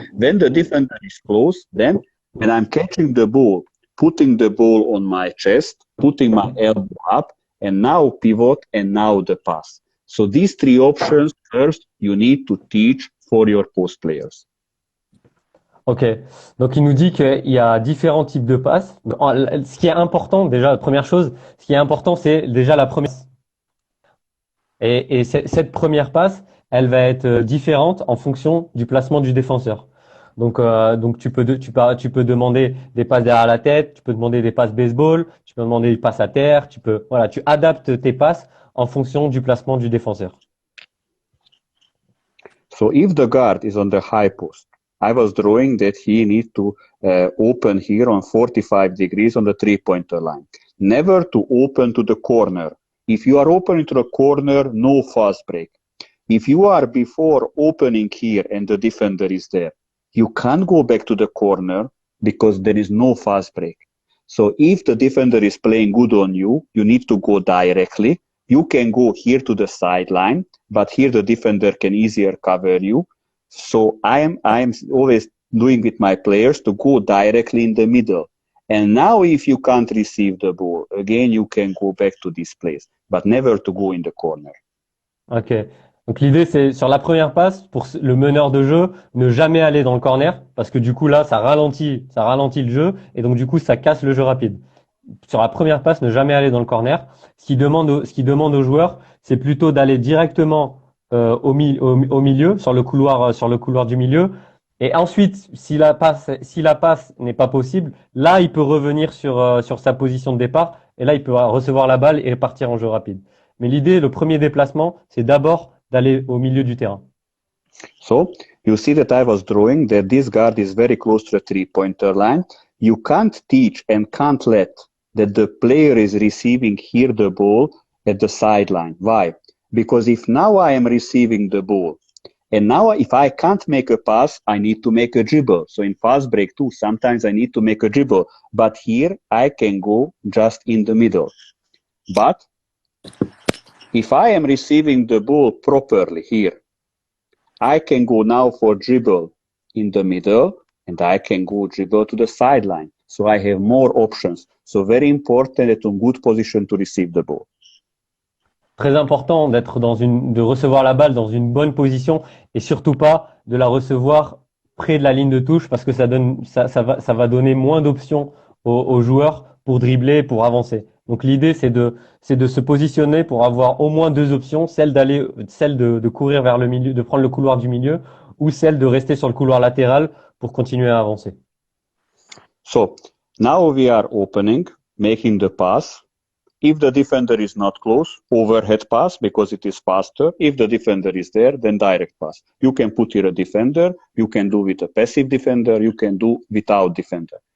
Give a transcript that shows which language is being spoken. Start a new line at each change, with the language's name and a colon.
English: When the defender is close, then when I'm catching the ball, putting the ball on my chest, putting my elbow up, and now pivot, and now the pass. So these three options, first, you need to teach for your post players.
French: Ok, donc il nous dit qu'il y a différents types de passes. Ce qui est important, déjà, la première chose, ce qui est important, c'est déjà la première. Et cette première passe, elle va être différente en fonction du placement du défenseur. Donc tu peux demander des passes derrière la tête, tu peux demander des passes baseball, tu peux demander des passes à terre, tu adaptes tes passes en fonction du placement du défenseur.
English: So if the guard is on the high post, I was drawing that he needs to open here on 45 degrees on the three-pointer line. Never to open to the corner. If you are opening to the corner, no fast break. If you are before opening here and the defender is there, you can't go back to the corner because there is no fast break. So if the defender is playing good on you, you need to go directly. You can go here to the sideline, but here the defender can easier cover you. So I am always doing with my players to go directly in the middle. And now if you can't receive the ball, again, you can go back to this place, but never to go in the corner. Ok.
French: Donc l'idée, c'est sur la première passe, pour le meneur de jeu, ne jamais aller dans le corner, parce que du coup là, ça ralentit le jeu, et donc du coup, ça casse le jeu rapide. Sur la première passe, ne jamais aller dans le corner. Ce qui demande aux joueurs, c'est plutôt d'aller directement au milieu, sur le couloir du milieu. Et ensuite, si la passe n'est pas possible, là, il peut revenir sur sa position de départ, et là, il peut recevoir la balle et partir en jeu rapide. Mais l'idée, le premier déplacement, c'est d'abord d'aller au milieu du terrain.
English: So you see that I was drawing that this guard is very close to the three-pointer line. You can't teach and can't let that the player is receiving here the ball at the sideline. Why? Because if now I am receiving the ball, and now if I can't make a pass, I need to make a dribble. So in fast break too, sometimes I need to make a dribble. But here I can go just in the middle. But if I am receiving the ball properly here, I can go now for dribble in the middle, and I can go dribble to the sideline. So I have more options. So very important that in good position to receive the ball.
French: Très important de recevoir la balle dans une bonne position et surtout pas de la recevoir près de la ligne de touche parce que ça va donner moins d'options aux joueurs pour dribbler, pour avancer. Donc l'idée c'est de se positionner pour avoir au moins deux options, celle de courir vers le milieu, de prendre le couloir du milieu ou celle de rester sur le couloir latéral pour continuer à avancer.
English: So now we are opening, making the pass. If the defender is not close, overhead pass because it is faster. If the defender is there, then direct pass. You can put here a defender, you can do with a passive defender, you can do without defender.